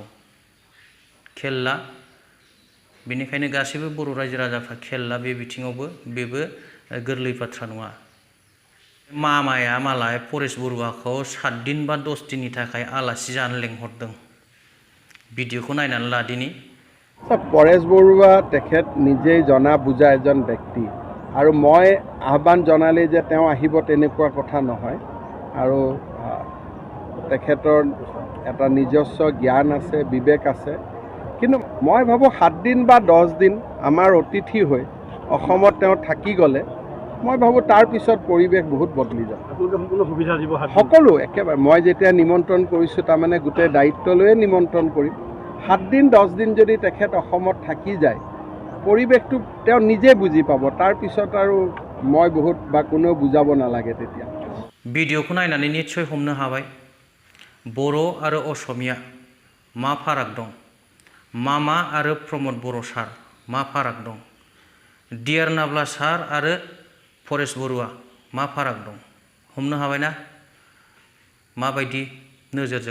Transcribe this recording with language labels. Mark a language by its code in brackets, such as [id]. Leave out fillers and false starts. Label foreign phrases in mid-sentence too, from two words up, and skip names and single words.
[brx] खेल ला। बेनिखायनो गासैबो बर' रायजो राजाफ्रा खेल ला बे बिथिङावबो। बेबो गोरलै बाथ्रा नङा। मामाया मालाय परेश बरुआखौ 7 दिन बा 10 दिननि थाखाय आलासि जानो लेंहरदों। भिडिअखौ नायनानै लादिनि। [as] পৰেশ বৰুৱা তেখেত নিজেই জনা বুজা এজন ব্যক্তি, আৰু মই আহ্বান জনালেই যে তেওঁ আহিব তেনেকুৱা কথা নহয়। আৰু তেখেতৰ এটা নিজস্ব জ্ঞান আছে, বিবেক আছে। কিন্তু মই ভাবোঁ 7 দিন বা 10 দিন আমাৰ অতিথি হৈ অসমত তেওঁ থাকি গ'লে মই ভাবোঁ তাৰ পিছত পৰিৱেশ বহুত বদলি যাব। সকলো সুবিধা দিব সকলো একেবাৰে মই যেতিয়া নিমন্ত্ৰণ কৰিছোঁ তাৰমানে গোটেই দায়িত্ব লৈয়ে নিমন্ত্ৰণ কৰিম। 7 দিন 10 দিন যদি তেখেত অসমত থাকি যায় পৰিৱেশটো তেওঁ নিজে বুজি পাব। তাৰ পিছত আৰু মই বহুত বা কোনেও বুজাব নালাগে তেতিয়া। [brx] भिडिअखौ नायनानै निस्सय हमनो हाबाय बर' आरो असमिया मा फाराग दं मामा आरो प्रमद बर' सार मा फाराग दं डियार नाब्ला सार आरो परेश बरुआ मा फाराग दं हमनो हाबायना माबायदि नोजोरजों